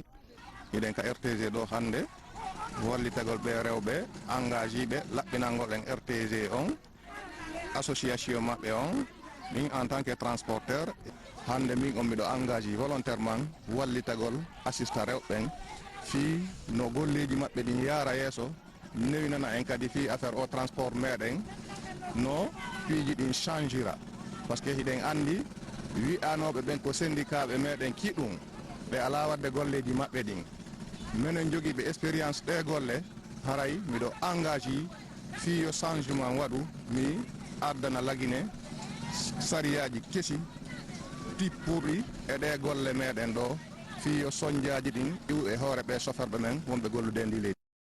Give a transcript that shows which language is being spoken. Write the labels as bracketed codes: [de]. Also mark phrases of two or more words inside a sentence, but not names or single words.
[ff] iɗen ka RTG ɗo hande wallitagol ɓe rewɓe engagé ɓe laɓɓinangol en RTG on association maɓɓe on min [fr] en tant que transporteur [ff] hande min on miɗo [fr] engagé volontairement [ff] wallitagol assista rewɓen fi no golleji maɓɓe ɗin yaara yeeso newinana en kadi fi affaire o transport meɗen no piiji ɗin changera [fr] par ce que [ff] hiɗen andi wi'anoɓe ɓen ko syndicat ɓe meɗen kiɗum ɓe ala wadde golleji maɓɓe ɗin minen jogui ɓe expérience ɗe golle haray miɗo engagé fi yo changement waɗu mi ardana lagine sariyaji kesi tippurɗi e ɗe golle meɗen ɗo fi yo soñdiaji ɗin iw e hoore ɓe soferɓe men wonɓe gollude ndi leydi